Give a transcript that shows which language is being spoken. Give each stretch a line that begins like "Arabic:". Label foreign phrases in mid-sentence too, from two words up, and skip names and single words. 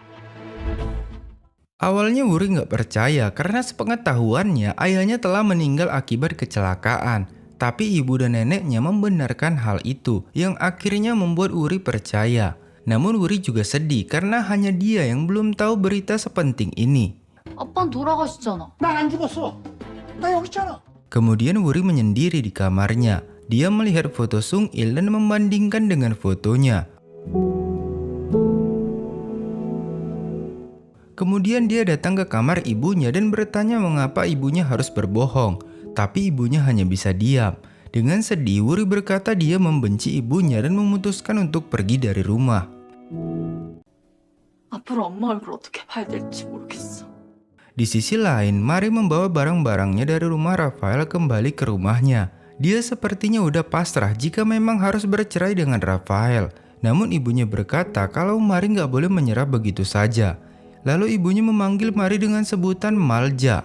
Indonesian: Awalnya Wuri nggak percaya karena sepengetahuannya ayahnya telah meninggal akibat kecelakaan. Tapi ibu dan neneknya membenarkan hal itu yang akhirnya membuat Wuri percaya. Namun Wuri juga sedih karena hanya dia yang belum tahu berita sepenting ini.
Korean: 아빠는 돌아가셨잖아. 난 안 죽었어. 나 여기 있잖아.
Indonesian: Kemudian Wuri menyendiri di kamarnya. Dia melihat foto Sung Il dan membandingkan dengan fotonya. Kemudian dia datang ke kamar ibunya dan bertanya mengapa ibunya harus berbohong. Tapi ibunya hanya bisa diam. Dengan sedih, Wuri berkata dia membenci ibunya dan memutuskan untuk pergi dari rumah.
Korean: 앞으로 엄마 얼굴 어떻게 봐야 될지 모르겠어.
Indonesian: Di sisi lain, Mari membawa barang-barangnya dari rumah Rafael kembali ke rumahnya. Dia sepertinya udah pasrah jika memang harus bercerai dengan Rafael. Namun ibunya berkata kalau Mari nggak boleh menyerah begitu saja. Lalu ibunya memanggil Mari dengan sebutan Malja.